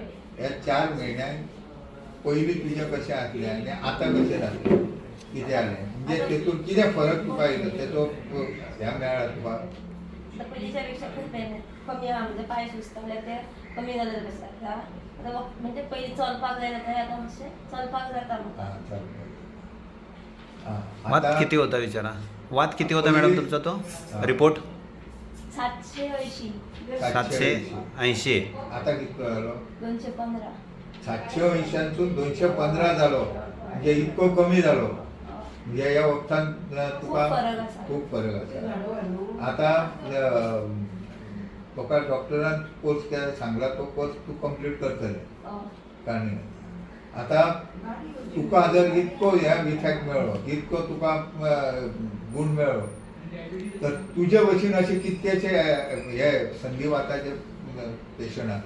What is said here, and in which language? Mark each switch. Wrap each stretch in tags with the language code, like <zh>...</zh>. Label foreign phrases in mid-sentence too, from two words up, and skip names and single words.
<kok>ह्या 4 महिन्यांत पयलीं तुजें कशें आसलें आनी आतां कशें जालें? कितें जालें? म्हणजे तेतून कितें फरक तुका येयलो तेचो ह्या मेळ्ळा तुका? पयलींच्या पेक्षा खूप कमी म्हणजे पांय सुचताले ते कमी जाले कशें जाता. आतां म्हणजे पयलीं चलपाक जाय जाता आतां मातशें चलपाक जाता म्हाका.</kok> <mr>वाद किती होता विचारा? वाद किती होता मॅडम तुमचा तो रिपोर्ट? 780. 780.</mr> <kok>आता कितलो जालो? 215. 780सून 215 जालो. म्हणजे इतको कमी जालो. म्हणजे ह्या वखदान तुका खूप फरक आसा. आता तुका डॉक्टरान कोर्स सांगला तो कोर्स तू कंप्लीट करतले कारण आता तुका जर इतको ह्या इफेक्ट मेळ्ळो, इतको तुका गुण मेळ्ळो, तर तुजे भशेन अशे कितकेशे हे संधिवाताचे पेशंट आसात.</kok>